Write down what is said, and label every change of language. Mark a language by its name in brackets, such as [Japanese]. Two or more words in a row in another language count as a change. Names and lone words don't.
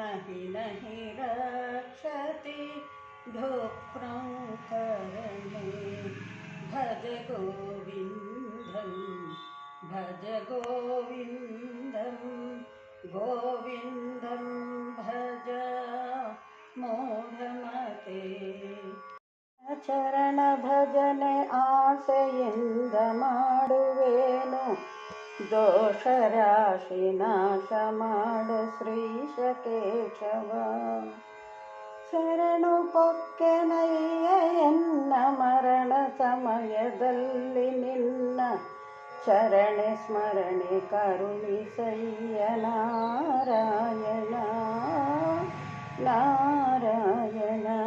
[Sanskrit] नहि रक्षति धूप्रं करणे भज गोविन्दं भज गोविन्दं गोविन्दं भज [Kannada] ಮೂಢಮತೆ ಚರಣ ಭಜನೆ ಆಸೆಯಿಂದ ಮಾಡುವೇನು ದೋಷ ರಾಶಿ ನಾಶ ಮಾಡು ಶ್ರೀಶ ಕೇಶವ ಶರಣು ಪೊಕ್ಕೆನಯ್ಯ ಎನ್ನ ಮರಣ ಸಮಯದಲ್ಲಿ ನಿನ್ನ ಚರಣೆ ಸ್ಮರಣೆ ಕರುಣಿಸಯ್ಯ ನಾರಾಯಣ ನಾರಾಯಣ